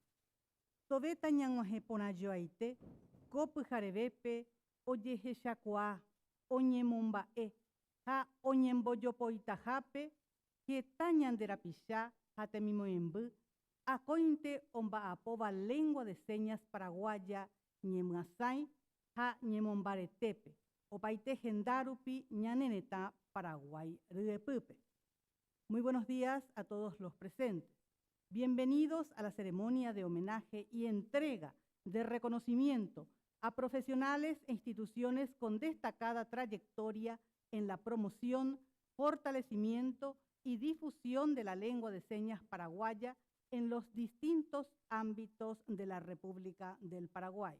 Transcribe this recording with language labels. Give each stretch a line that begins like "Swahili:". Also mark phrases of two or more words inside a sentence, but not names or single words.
Guarani: Toveta ñag̃uahẽporãjoaite ko pyharevépe ojehechakuaa, oñemomba'e ha oñembojopoitahápe heta ñanderapicha ha temimoemby akóinte omba'apóva
Spanish: lengua de señas paraguaya
Guarani: ñemyasãi ha ñemombaretépe opaite hendárupi ñanerëtã Paraguay ryepýpe.
Spanish: Muy buenos días a todos los presentes. Bienvenidos a la ceremonia de homenaje y entrega de reconocimiento a profesionales e instituciones con destacada trayectoria en la promoción, fortalecimiento y difusión de la lengua de señas paraguaya en los distintos ámbitos de la República del Paraguay.